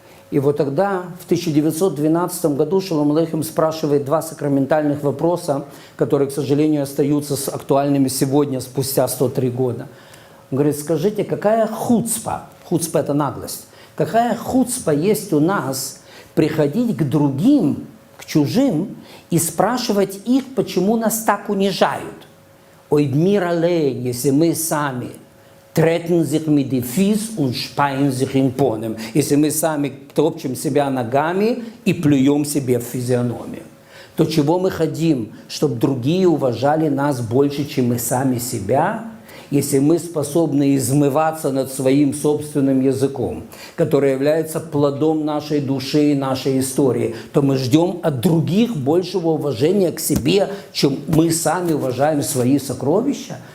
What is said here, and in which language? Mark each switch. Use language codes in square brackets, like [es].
[ru] И вот тогда, в 1912 году, Шолом Алейхем спрашивает два сакраментальных вопроса, которые, к сожалению, остаются актуальными сегодня, спустя 103 года. Он говорит, скажите, какая хуцпа? Хуцпа – это наглость. какая хуцпа есть у нас приходить к другим, к чужим, и спрашивать их, почему нас так унижают. Ой, дмирале, если мы сами [yi] treten sich mit die Fies und speien sich in Ponem. [ru] Если мы сами топчем себя ногами и плюем себе в физиономию, то чего мы хотим? Чтобы другие уважали нас больше, чем мы сами себя? Если мы способны измываться над своим собственным языком, который является плодом нашей души и нашей истории, то мы ждем от других большего уважения к себе, чем мы сами уважаем свои сокровища?